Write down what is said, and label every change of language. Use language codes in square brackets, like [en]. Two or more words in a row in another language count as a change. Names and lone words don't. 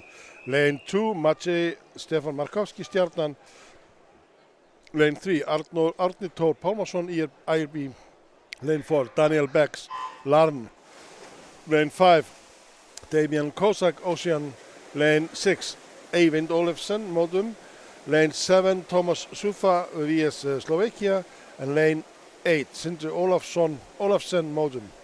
[en] Lane 2, Maciej Stefán Markowski, Stjarnan. Lane 3, Árni Tór Pálmarsson, IRB. Lane 4, Daniel Becks, Larn. Lane 5, Damian Kozak, Ocean. Lane 6, Eyvind Olafsen, Modum. Lane 7, Thomas Sufa, VS Slovakia. And lane 8, Sindri Olafsen, Modum.